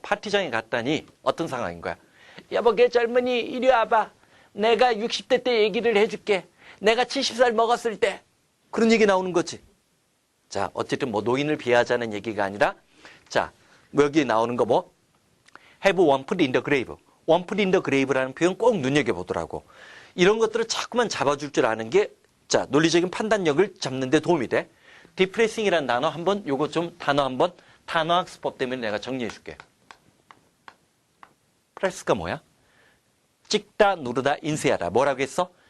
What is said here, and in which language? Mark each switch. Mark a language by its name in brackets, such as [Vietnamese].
[Korean] 파티장에 갔다니 어떤 상황인 거야? 여보, 걔 젊은이 이리 와봐. 내가 60대 때 얘기를 해줄게. 내가 70살 먹었을 때. 그런 얘기 나오는 거지. 자, 어쨌든 뭐 노인을 비하자는 얘기가 아니라, 자, 뭐 여기 나오는 거 뭐? [English] Have one foot in the grave. one foot in the grave [Korean] 라는 표현 꼭 눈여겨보더라고. 이런 것들을 자꾸만 잡아줄 줄 아는 게, 자, 논리적인 판단력을 잡는 데 도움이 돼. 디프레싱이라는 단어 한번, 요거 좀 단어 한번, 단어학습법 때문에 내가 정리해 줄게. 프레스가 뭐야? 찍다, 누르다, 인쇄하다. 뭐라고 했어?